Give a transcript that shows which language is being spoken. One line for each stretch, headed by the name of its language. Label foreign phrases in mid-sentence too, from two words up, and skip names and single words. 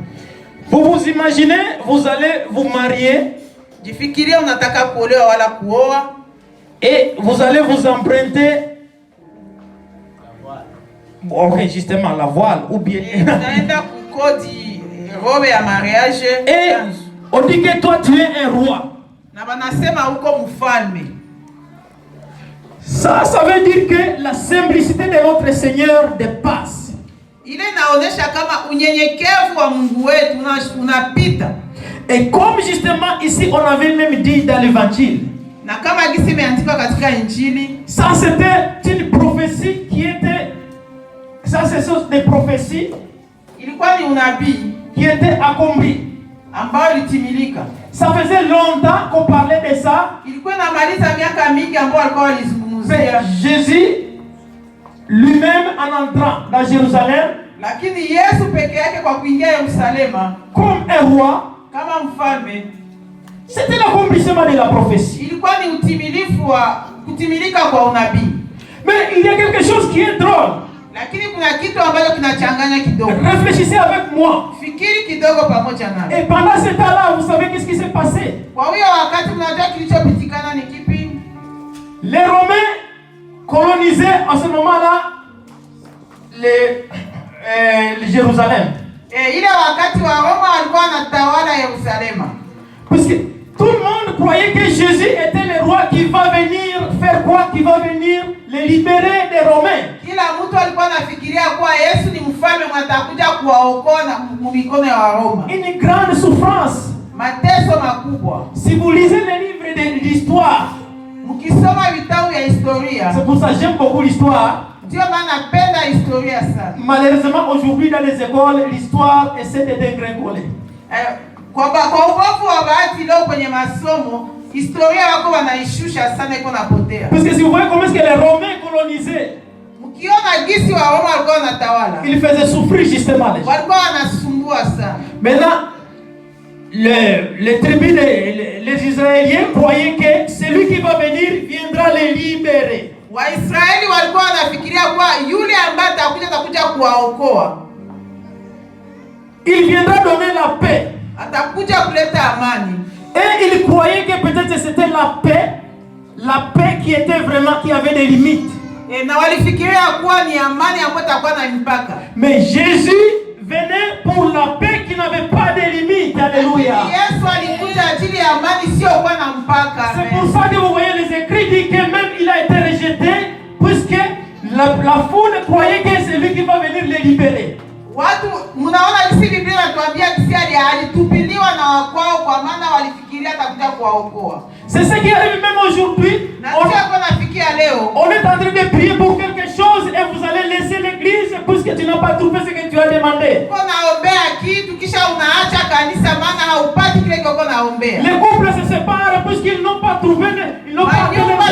French: Vous vous imaginez, vous allez vous marier.
Swahili: Jifikirie unataka kuolewa wala kuoa.
French: Et vous allez vous emprunter la voile. Ok, justement la voile ou bien.
Swahili: Naenda kukodi robe ya mariage.
French: Et on dit que toi tu es un roi.
Swahili: Na banasema uko mfalme.
French: Ça veut dire que la simplicité de notre Seigneur dépasse.
Swahili: Ile inaonesha kama unyenyekevu wa Mungu wetu unapita.
French: Et comme justement ici on avait même dit dans l'évangile.
Swahili: Na kama gisi imeandikwa katika Injili,
French: ça c'était une prophétie qui était, ça c'est des prophéties,
Swahili: ilikuwa ni unabii
French: qui était accompli,
Swahili: ambao litimilika.
French: Ça faisait longtemps qu'on parlait de ça.
Swahili: Ilikuwa inamaliza miaka mingi ambao walikuwa walizungumzia.
French: Jésus lui-même en entrant dans Jérusalem,
Swahili: lakini Yesu peke yake kwa kuingia Yerusalema
French: comme un roi,
Swahili: kama mfalme,
French: c'était l'accomplissement de la prophétie.
Swahili: Ilikuwa ni utimilifu wa kutimilika kwa unabii.
French: Mais il y a quelque chose qui est drôle.
Swahili: Lakini kuna kitu ambacho kinachanganya kidogo.
French: Réfléchissez avec moi.
Swahili: Fikiri kidogo pamoja nami.
French: Et pendant ce temps-là, vous savez qu'est-ce qui s'est passé?
Swahili: Kwa hiyo wakati mnajua kilichopitikana ni kipi?
French: Les Romains colonisaient en ce moment-là Jérusalem.
Swahili: Ile wakati wa Roma walikuwa wanatawala Yerusalema.
French: Parce que tout le monde croyait que Jésus était le roi qui va venir faire quoi? Qui va venir les libérer des Romains.
Swahili: Kila mtu alikuwa anafikiria kuwa Yesu ni mfalme atakuja kuwaokoa na mikono ya Roma.
French: Une grande souffrance.
Swahili: Mateso makubwa.
French: Si vous lisez les livres de l'histoire,
Swahili: mkisoma vitabu ya historia.
French: C'est pour ça que j'aime beaucoup l'histoire.
Swahili: Ndio maana napenda historia sana.
French: Malheureusement aujourd'hui dans les écoles, l'histoire essaie de dégringoler.
Swahili: Kwa ubovu wa bahati leo kwenye masomo, historia wako wanaishusha sana iko napotea.
French: Parce que si vous voyez comment est-ce que les Romains colonisaient,
Swahili: mkiona gisi wa Roma walikuwa wanatawala,
French: ils faisaient souffrir justement les gens.
Swahili: Walikuwa wanasumbua sana.
French: Maintenant, les tribus les Israéliens croyaient que celui qui va venir viendra les libérer.
Swahili: Waisraeli walikuwa wanafikiria kwa yule ambaye atakuja kuwaokoa.
French: Il viendra donner la paix.
Swahili: Atakuja kuleta amani.
French: Et ils croyaient que peut-être c'était la paix qui était vraiment, qui avait des limites.
Swahili: Na walifikiria kuwa ni amani ambayo itakuwa na mipaka.
French: Mais Jésus venait pour la paix qui n'avait pas de limites. Alléluia.
Swahili: Yesu alikuja ajili ya amani sio kuwa na mpaka.
French: C'est pour ça que vous voyez les écrits disent que même il a été rejeté puisque la foule croyait que c'est lui qui va venir les libérer.
Swahili: Watu mnaona jinsi Biblia inatuambia kisi alitupiliwa na wakwao kwa maana walifikiria atakuja kuwaokoa.
French: C'est ce qui arrive même aujourd'hui. On est en train de prier pour quelque chose et vous allez laisser l'église puisque tu n'as pas trouvé ce que tu as demandé. Les couples se séparent puisqu'ils n'ont pas trouvé, ils n'ont pas trouvé.